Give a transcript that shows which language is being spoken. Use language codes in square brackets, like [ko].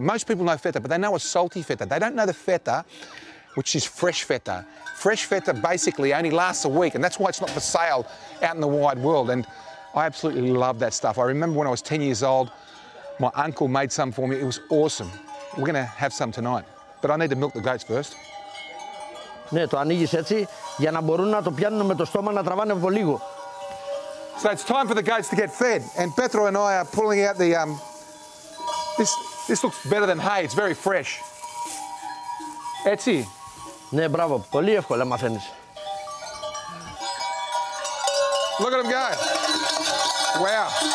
[en] Most people know feta, but they know a salty feta. They don't know the feta, which is fresh feta. Fresh feta basically only lasts a week, and that's why it's not for sale out in the wide world. And I absolutely love that stuff. I remember when I was 10 years old, my uncle made some for me. It was awesome. We're going to have some tonight, but I need to milk the goats first. [el] Ναι, το ανοίγεις έτσι για να μπορούν να το πιάνουν με το στόμα να τραβάνε από λίγο. [en] So it's time for the goats to get fed, and Petro and I are pulling out the This looks better than hay. It's very fresh. Έτσι. [el] Ναι, μπράβο. Πολύ εύκολα μαθαίνεις. [en] Look at them go. Wow.